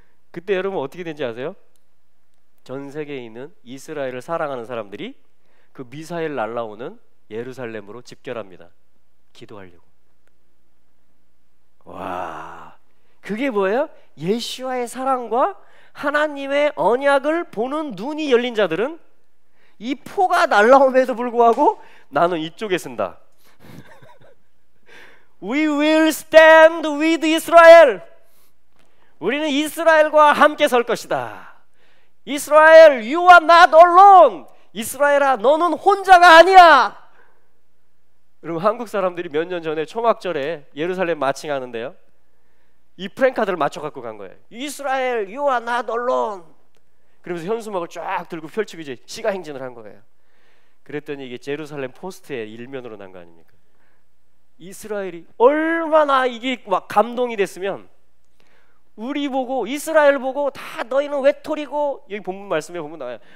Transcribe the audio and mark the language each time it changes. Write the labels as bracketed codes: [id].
[ko] 그때 여러분 어떻게 된지 아세요? 전 세계에 있는 이스라엘을 사랑하는 사람들이 그 미사일 날아오는 예루살렘으로 집결합니다. 기도하려고. 와, 그게 뭐예요? 예수와의 사랑과 하나님의 언약을 보는 눈이 열린 자들은 이 포가 날라옴에도 불구하고 나는 이쪽에 쓴다. [en] We will stand with Israel. [ko] 우리는 이스라엘과 함께 설 것이다. [en] 이스라엘, you are not alone. [ko] 이스라엘아, 너는 혼자가 아니야. 여러분, 한국 사람들이 몇 년 전에 초막절에 예루살렘 마칭하는데요, 이 프랭카드를 맞춰 갖고 간 거예요. [en] 이스라엘, you are not alone. [ko] 그러면서 현수막을 쫙 들고 펼치고 이제 시가행진을 한 거예요. 그랬더니 이게 제루살렘 포스트의 일면으로 난 거 아닙니까? 이스라엘이 얼마나 이게 막 감동이 됐으면, 우리 보고, 이스라엘 보고 다 너희는 외톨이고, 여기 본문 말씀에 보면 나와요.